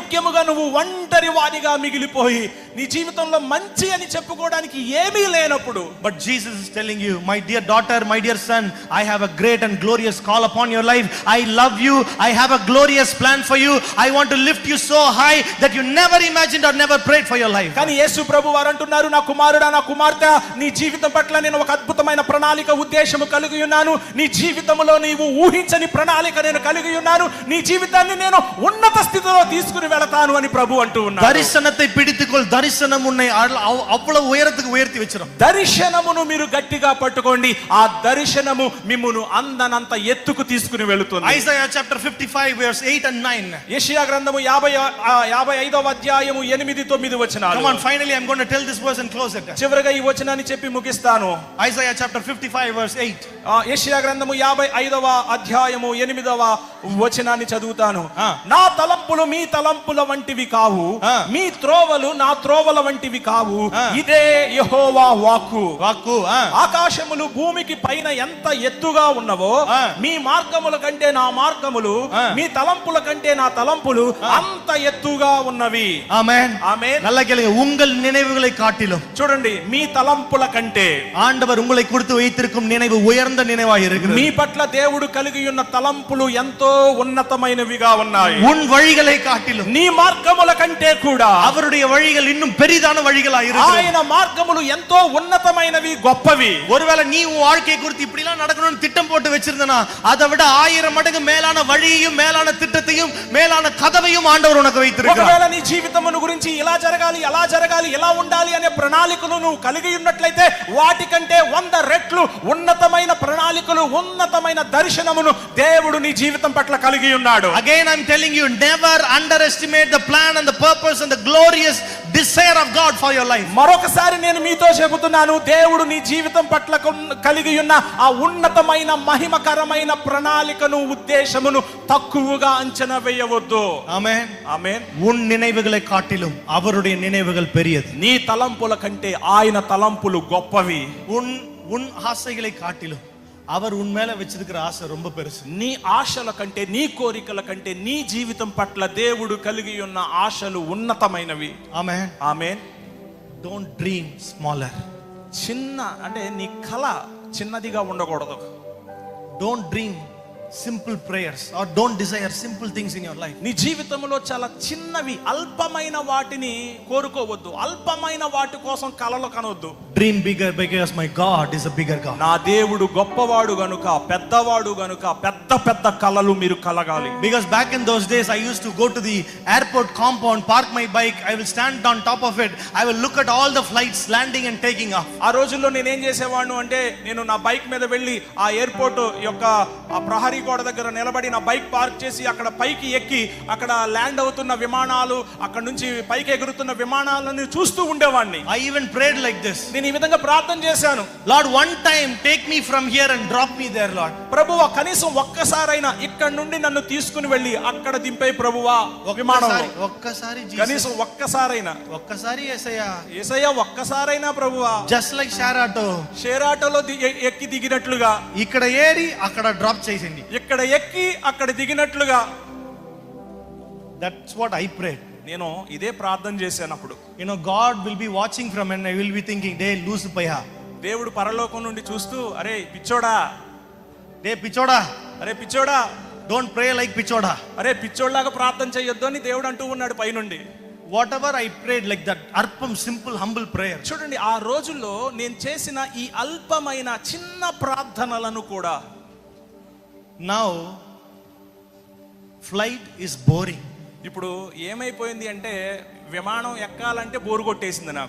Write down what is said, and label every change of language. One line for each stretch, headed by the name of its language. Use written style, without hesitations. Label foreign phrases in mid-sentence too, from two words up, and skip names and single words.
Telugu: ముఖ్యముగా నువ్వు ఒంటరి వాడిగా మిగిలిపోయి నీ జీవితంలో మంచి అని చెప్పుకోవడానికి ఏమీ లేనప్పుడు,
English: But Jesus is telling you, my dear daughter, my dear son, I have a great and glorious call upon your life. I love you, I have a glorious plan for you. I want to lift you so high that you never imagined or never prayed for your life.
Telugu: కానీ యేసు ప్రభు వారు అంటున్నారు, నా కుమారుడా, నా కుమార్తె, నీ జీవితం పట్ల నేను ఒక అద్భుతమైన ప్రణాళిక ఉద్దేశము కలిగి ఉన్నాను. నీ జీవితంలో నీవు ఊహించని ప్రణాళిక నేను కలిగి ఉన్నాను. నీ జీవితాన్ని నేను ఉన్నత స్థితిలో తీసుకుని వెళతాను అని ప్రభు అంటూ ఉన్నారు.
Tamil: దర్శనத்தை பிடித்துக்கொள், தரிசனம் உன்னை அவ்வளவு உயரத்துக்கு உயர்த்தி வச்சிரும்.
Telugu: దర్శనమును మీరు గట్టిగా పట్టుకోండి, ఆ దర్శనము మిమ్మును అందనంత ఎత్తుకు తీసుకుని వెళుతుంది.
English: Isaiah chapter 55 verse 8 and 9.
Telugu: యెషయా గ్రంథము 55వ అధ్యాయము 8-9 వచనాలు.
English: Come on, finally I'm going to tell this verse and close it.
Telugu: చివరగా ఈ వచనాన్ని చెప్పి ముగిస్తాను.
English: Isaiah chapter 55 verse 8.
Telugu: యెషయా గ్రంథము 55వ అధ్యాయము 8వ వచనాన్ని చదువుతాను. నా తలంపులు మీ తలంపుల వంటివి కావు, మీ త్రోవలు నా త్రోవల వంటివి కావు, ఇదే యెహోవా వాక్కు. ఆకాశములు భూమికి పైన ఎంత ఎత్తుగా ఉన్నవో మీ మార్గముల కంటే నా మార్గములు, మీ తలంపుల కంటే నా తలంపులు అంత ఎత్తుగా ఉన్నవి. ఆమేన్. ఆమేన్.
Tamil: நல்லா கேளுங்க. உங்கள் நினைவுகளை காட்டிலும்,
Telugu: చూడండి, మీ తలంపుల కంటే
Tamil: ஆண்டவர் உங்களை கொடுத்து வைத்திருக்கும் நினைவு உயர்ந்த நினைவாய் இருக்கிறது.
Telugu: మీ పట్ల దేవుడు కలిగి ఉన్న తలంపులు ఎంతో ఉన్నతమైనవిగా ఉన్నాయి.
Tamil: உன் వழிகளை காட்டிலும்,
Telugu: నీ మార్గముల కంటే కూడా
Tamil: அவருடைய வழிகள் இன்னும் பெரிதான வழிகளாய் இருக்கிறது.
Telugu: ఆయన మార్గములు ఎంతో ఉన్నతమైనవి, గొప్పవి.
Tamil: ஒருவேளை நீ உன் வாழ்க்கையை குறித்து இப்படி எல்லாம் நடக்கணும்னு திட்டம் போட்டு வச்சிருந்தனா, அதை விட 1000 மடங்கு மேலான வழியையும் மேலான திட்டத்தையும் மேலான கதவையும் ஆண்டவர் உனக்கு வைத்திருக்கிறார்.
Telugu: ఒకవేళ నీ జీవితమును గురించి ఇలా జరగాలి, అలా జరగాలి, ఎలా ఉండాలి అనే ప్రణాళికను నువ్వు కలిగి ఉన్నట్లయితే వాటికంటే 100 రెట్లు ఉన్నతమైన ప్రణాళికలు, ఉన్నతమైన దర్శనమును దేవుడు నీ జీవితం పట్ల కలిగి ఉన్నాడు.
English: Again I'm telling you, never underestimate the plan and the purpose and the glorious desire of God for your life.
Telugu: మరొకసారి నేను మీతో చెబుతున్నాను, దేవుడు నీ జీవితం పట్ల కలిగి ఉన్న ఆ ఉన్నతమైన మహిమకరమైన ప్రణాళికను, ఉద్దేశమును తక్కువగా అంచనా వేయవద్దు. ఆమేన్. ఆమేన్.
Tamil: உன் நினைவுகளை காட்டிலும் அவருடைய நினைவுகள் பெரியது.
Telugu: నీ తలంపుల కంటే ఆయన తలంపులు గొప్పవి.
Tamil: உன் ஆசைகளை காட்டிலும் அவர் உன் மேல வச்சிருக்கிற ஆசை ரொம்ப பெருசு.
Telugu: నీ ఆశల కంటే, నీ కోరికల కంటే నీ జీవితం పట్ల దేవుడు కలిగి ఉన్న ఆశలు ఉన్నతమైనవి. ఆమేన్. ఆమేన్.
English: Don't dream smaller.
Telugu: చిన్న అంటే నీ కల చిన్నదిగా ఉండకూడదు.
English: Don't dream simple prayers or don't desire simple things in your life.
Telugu: నీ జీవితంలో చాలా చిన్నవి, అల్పమైన వాటిని కోరుకోవద్దు. అల్పమైన వాటి కోసం కలలు కనవద్దు.
English: Dream bigger because my God is a bigger God.
Telugu: నా దేవుడు గొప్పవాడు గనుక, పెద్దవాడు గనుక పెద్ద పెద్ద కలలు మీరు కలగాలి.
English: Because back in those days I used to go to the airport compound, park my bike, I will stand on top of it, I will look at all the flights landing and taking off.
Telugu: ఆ రోజుల్లో నేను ఏం చేసేవాడిను అంటే, నేను నా బైక్ మీద వెళ్ళి ఆ ఎయిర్పోర్ట్ యొక్క ఆ ప్రహరీ గోడ దగ్గర నిలబడి నా బైక్ పార్క్ చేసి అక్కడ పైకి ఎక్కి అక్కడ ల్యాండ్ అవుతున్న విమానాలు, అక్కడ నుంచి పైకి ఎగురుతున్న విమానాలను చూస్తూ ఉండేవాడిని.
English: I even prayed like this.
Telugu: నేను ఈ విధంగా ప్రార్థన చేశాను.
English: Lord, one time take me from here and drop me there Lord.
Telugu: ప్రభువా, కనీసం ఒక్కసారైనా ఇక్కడ నుండి నన్ను తీసుకుని వెళ్ళి అక్కడ దింపే ప్రభువా విమానంలో. ఒక్కసారి కనీసం ఒక్కసారైనా. ఒక్కసారి యేసయ్యా, యేసయ్యా ఒక్కసారైనా ప్రభువా.
English: just like share autolo
Telugu: ఎక్కి దిగినట్లుగా ఇక్కడ ఏరి అక్కడ డ్రాప్ చేసింది, ఇక్కడ ఎక్కి అక్కడ దిగినట్లుగా.
English: That's what I prayed.
Telugu: నేను ఇదే ప్రార్థన చేశాను. అప్పుడు
English: God will be watching from and I will be thinking, day looj paiha.
Telugu: దేవుడు పరలోకం నుండి చూస్తూ, అరే పిచ్చోడా, డే పిచ్చోడా, అరే పిచ్చోడా,
English: don't pray like పిచ్చోడా,
Telugu: అరే పిచ్చోడ్లాగా ప్రార్థన చేయొద్దు అని దేవుడు అంటూ ఉన్నాడు పైనుండి.
English: whatever I prayed like that అల్పం simple humble prayer.
Telugu: చూడండి, ఆ రోజుల్లో నేను చేసిన ఈ అల్పమైన చిన్న ప్రార్థనలను కూడా
English: Now flight is boring.
Telugu: ఇప్పుడు ఏమైపోయింది అంటే, విమానం ఎక్కాలంటే బోరు కొట్టేసింది నాకు.